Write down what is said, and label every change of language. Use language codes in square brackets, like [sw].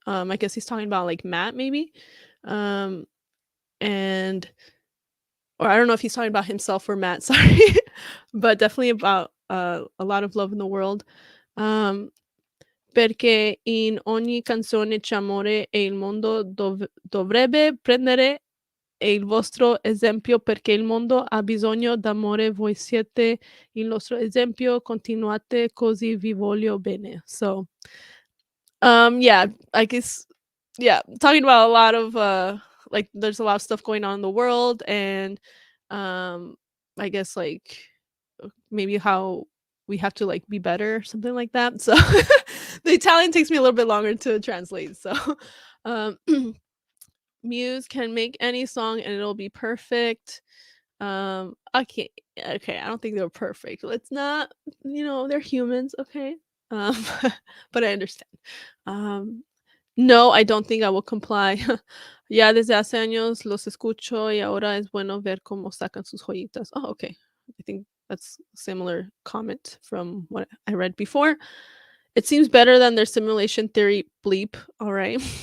[en] I guess he's talking about like Matt maybe. Um and or I don't know if he's talking about himself or Matt, sorry. But definitely about a lot of love in the world. [it] Um perché in ogni canzone c'è amore e il mondo dovrebbe prendere il vostro esempio perché il mondo ha bisogno d'amore, voi siete il nostro esempio, continuate così, vi voglio bene. [en] So, yeah, I guess, yeah, talking about a lot of like there's a lot of stuff going on in the world, and I guess like maybe how we have to like be better, something like that. So the Italian takes me a little bit longer to translate. So um Muse can make any song and it'll be perfect. Okay, okay, I don't think they're perfect. Let's not, they're humans, okay? Um, but I understand. Um, no, I don't think I will comply. [es] Ya desde hace años los escucho y ahora es bueno ver cómo sacan sus joyitas. [en] Oh, okay. I think that's a similar comment from what I read before. It seems better than their simulation theory bleep. All right.